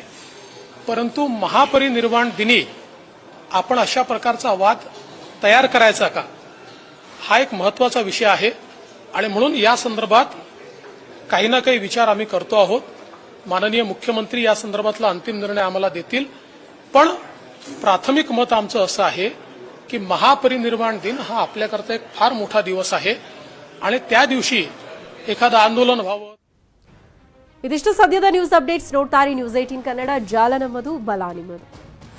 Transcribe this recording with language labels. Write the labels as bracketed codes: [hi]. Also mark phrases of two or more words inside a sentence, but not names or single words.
[mr] परंतु महापरिनिर्वाण दिनी आपण अशा प्रकारचा वाद तयार करायचा का हा एक महत्वाचा विषय आहे आणि म्हणून या संदर्भात काही ना काही विचार आम्ही करतो आहोत. माननीय मुख्यमंत्री या संदर्भातला अंतिम निर्णय आम्हाला देतील. पण प्राथमिक मत आमचं असं आहे की महापरिनिर्वाण दिन हा आपल्याकरता एक फार मोठा दिवस आहे आणि त्या दिवशी एखादं आंदोलन व्हावं. [kn] ಇದಿಷ್ಟು ಸದ್ಯದ ನ್ಯೂಸ್ ಅಪ್ಡೇಟ್ಸ್. ನೋಡ್ತಾರೆ ನ್ಯೂಸ್ 18 ಕನ್ನಡ, ಜಾಲ ನಮ್ಮದು, ಬಲ ನಿಮ್ಮದು.